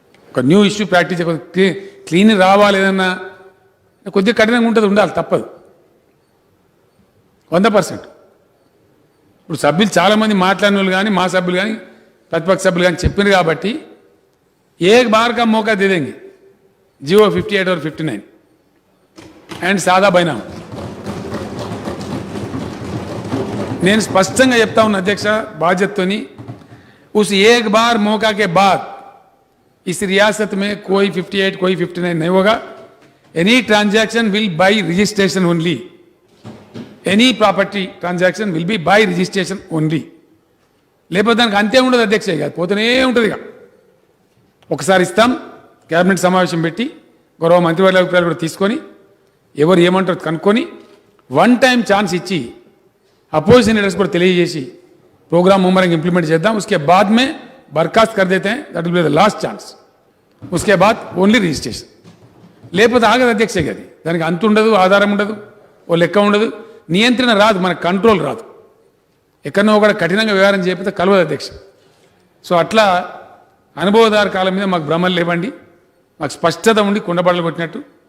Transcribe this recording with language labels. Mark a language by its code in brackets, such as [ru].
[te] ఒక new issue practice clean రావాలి ఏదన్నా కొద్దిగా కఠినంగా ఉంటుంది, ఉండాలి, తప్పదు 100%. ఇప్పుడు సభ్యులు చాలామంది మాట్లాడిన వాళ్ళు కానీ మా సభ్యులు కానీ ప్రతిపక్ష సభ్యులు కానీ చెప్పినారు కాబట్టి [hi] एक बार का मौका दे देंगे, जियो 58 और 59 एंड सादा बैनाम. [te] నేను స్పష్టంగా చెప్తా ఉన్నా అధ్యక్ష బాధ్యతతోని, [hi] उस एक बार मौका के बाद इस रियासत में कोई 58 कोई 59 नहीं होगा. [en] Any transaction will by registration only. Any property transaction will be by registration only. [te] లేకపోతే దానికి అంతే ఉండదు అధ్యక్ష, ఇక పోతూనే ఉంటుంది. ఇక ఒకసారి ఇస్తాం, క్యాబినెట్ సమావేశం పెట్టి గౌరవ మంత్రివర్గ అభిప్రాయాలు కూడా తీసుకొని ఎవరు ఏమంటారో కనుక్కొని 1 time ఛాన్స్ ఇచ్చి అపోజిషన్ లీడర్స్ కూడా తెలియజేసి ప్రోగ్రామ్ ముమ్మరంగా ఇంప్లిమెంట్ చేద్దాం. [hi] उसके बाद में बर्खास्त कर देते हैं, [en] That will be the last chance. [hi] उसके बाद [te] ఓన్లీ రిజిస్ట్రేషన్. లేకపోతే ఆగదు అధ్యక్ష. అది దానికి అంత ఉండదు, ఆధారం ఉండదు, ఓ లెక్క ఉండదు, నియంత్రణ రాదు, మన కంట్రోల్ రాదు. ఎక్కడో ఒకటి కఠినంగా వ్యవహారం చేయకపోతే కలవదు అధ్యక్ష. సో అట్లా అనుభవదార కాలం మీద మాకు భ్రమలు లేవండి, మాకు స్పష్టత ఉండి కుండబడలు కొట్టినట్టు.